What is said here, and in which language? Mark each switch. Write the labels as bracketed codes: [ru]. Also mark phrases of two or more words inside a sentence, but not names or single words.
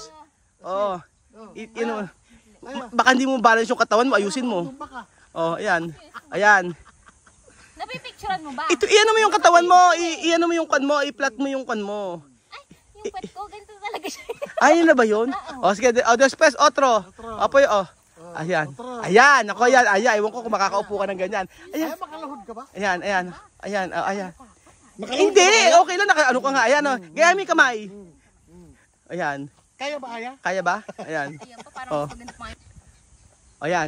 [tl] Oo. Baka hindi mo balance yung katawan mo, ayusin mo. Oh, ayan. Napipicturean mo ba? Iyan mo yung katawan mo, iyan mo yung kan mo, i-flat mo yung kan mo. Ay, yung puwet ko, ganito talaga siya. Ay, yun na ba yun? O, sige, [es] después, otro. Apoyo, [tl] Ayan. Ako yan. Ewan ko kung makakaupo ka ng ganyan. Ayan. Ay, makalahod ka ba? Ayan. Hindi, okay lang. Ano ka nga, ayan. Gaya mo yung kamay. Ayan. Kaya ba, Aya? Kaya ba? Ayan. Ayun pa, parang maganda pa. Ayan.